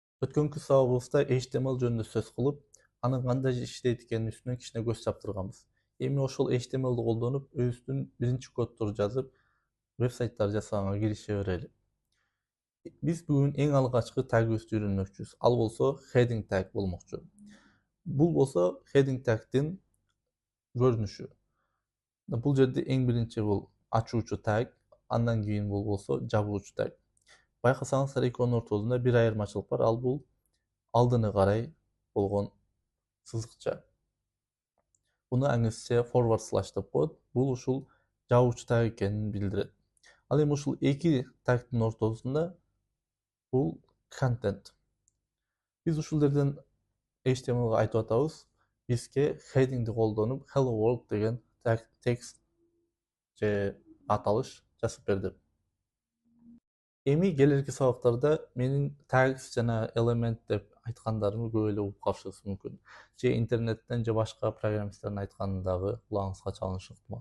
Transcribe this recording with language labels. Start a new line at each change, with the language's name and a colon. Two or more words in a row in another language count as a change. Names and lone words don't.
Kyrgyz: Өткөнкү сабагыбызда HTML жөнүндө сөз кылып, анын кандай иштейт экенин үстүнөн кичине көз чаптырганбыз. Эми ошол HTML'ди колдонуп, өзүбүздүн биринчи коддорду жазып, веб-сайттар жасаганга кирише берели. Биз бүгүн эң алгачкы тагыбызды үйрөнмөкчүбүз. Ал болсо
English: heading tag
Kyrgyz: болмокчу. Бул болсо heading tagдин көрүнүшү. Бул жерде эң биринчи бул ачуучу tag, андан кийин бул болсо жабуучу tag. Байкасаңыздар экөөнүн ортосунда бир айырмачылык бар. Ал бул алдыны карай болгон сызыкча. Буну англисче
English: forward slash
Kyrgyz: деп коет. Бул ушул жабуучу tag экенин билдирет. Ал эми ушул эки tagдин ортосунда бул content. Биз ушул жерден HTML'га айтып атабыз. Бизге headingди колдонуп
English: hello world
Kyrgyz: деген текст же аталыш жазып бер деп. Эми келерки сабактарда менин tags жана element деп айткандарымды көп эле угуп калышыңыз мүмкүн. Же интернеттен же башка программисттердин айтканы дагы кулагыңызга чалынышы ыктымал.